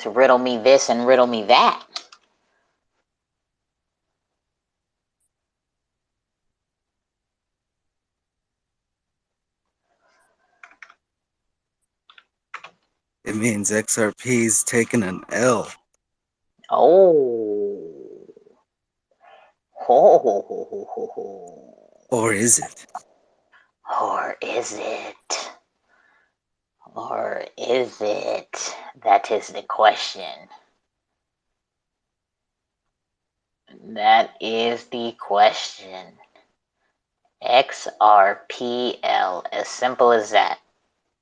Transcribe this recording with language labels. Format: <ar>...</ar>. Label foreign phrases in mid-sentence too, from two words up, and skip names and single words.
<en>Riddle me this and riddle me that. It means XRP's taking an L. Oh. Ho, ho, ho, ho, ho, ho. Or is it? Or is it? Or is it? That is the question. That is the question. Xrpl. As simple as that.</en>